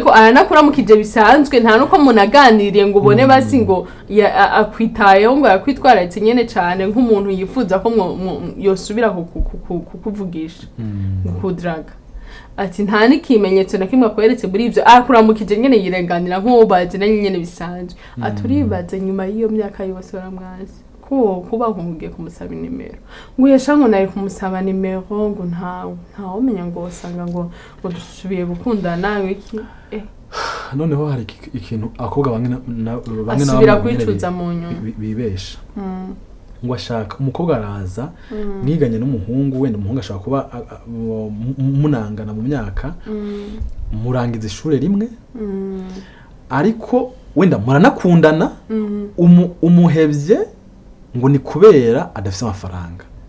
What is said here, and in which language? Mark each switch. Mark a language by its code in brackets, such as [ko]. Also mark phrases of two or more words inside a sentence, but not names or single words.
[rn] ko aranakuramukije bisanzwe nta nuko munaganiriye ngo ubone basi ngo akwitayeho ngo yakwitwararitse nyene cyane nk'umuntu yifuza ko yosubira kukuvugisha kudraga ati nta n'ikimenyetso na kimwe akweretse muri ivyo akuramukije nyene yirenganira nk'uwo bazinanye nyene bisanzwe aturibaza nyuma y'iyo myaka yose baramwazi kuba nkugiye kumusaba nimero ngo yeshango naye kumusaba nimero ngo nta umenya ngo usanga ngo dusubiye gukundana iki noneho hari ikintu akobwa bamwe asubira kwicuza mu nyuma bibesha ngo ashaka umukobwa araza mwiganye n'umuhungu wenda umuhungu ashaka kuba munangana mu myaka murangiza ishure rimwe ariko wenda muranakundana umuhevye ngo ni kubera adafite amafaranga